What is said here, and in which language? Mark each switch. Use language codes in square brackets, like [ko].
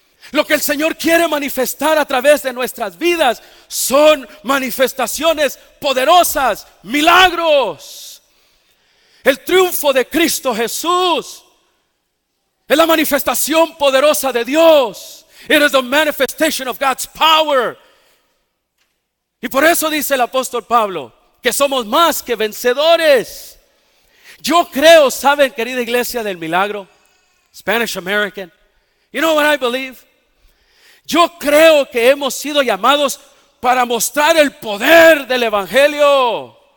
[es] Lo que el Señor quiere manifestar a través de nuestras vidas son manifestaciones poderosas, milagros. El triunfo de Cristo Jesús es la manifestación poderosa de Dios. [en] It is the manifestation of God's power. [es] Y por eso dice el apóstol Pablo que somos más que vencedores. Yo creo, ¿saben, querida iglesia del milagro? Spanish American. [en] You know what I believe? [es] Yo creo que hemos sido llamados para mostrar el poder del evangelio.